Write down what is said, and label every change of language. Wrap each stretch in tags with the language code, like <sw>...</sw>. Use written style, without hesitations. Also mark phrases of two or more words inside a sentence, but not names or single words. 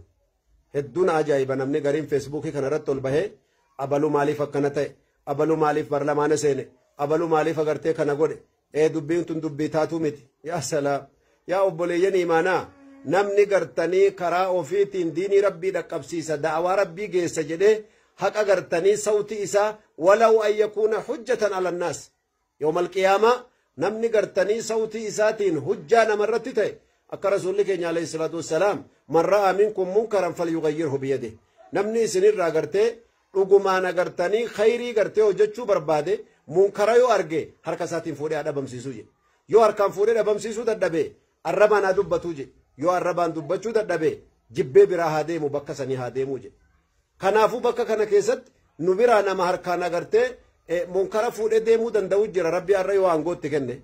<om>hedduun ajaa'iba namni gariin feesbuukii kanarratti ol bahee abalu maaliif akkana ta'e abalu maaliif barlamaana seene abalu maaliif agartee kana godhe dubbiin tun dubbii taatuu miti</om> <ar>يا سلام</ar> <om>yaa obboleeyyan imaanaa namni gartanii karaa ofiitiin diinii rabbii dhaqqabsiisa da'awaa rabbii geessa jedhee haqa gartanii sawti isaa</om> <ar>ولو أن يكون حجة على الناس يوم القيامة</ar> <om>namni gartanii sawti isaatiin hujjaa namarratti ta'e akka rasuulli keenya</om> <ar>عليه الصلاة والسلام من رأى منكم منكرا فليغيره بيده</ar> <om>namni isinirraa gartee dhugumaan agartanii khayrii gartee hojjechuu barbaade munkara yoo arge harka isaatiin fuudhee dhabamsiisuu jedhe yoo harkaan fuudhee dhabamsiisuu dadhabe arrabaan haa dubbatuu jedhe yoo arrabaan dubbachuu dadhabe jibbee biraa haa deemu bakka sanii haa deemuu jedhe kanaafuu bakka kana keessatti nu biraa nama harkaan agartee munkara fuudhee deemuu danda'u jira rabbi har'a yoo aangootti kenne</om>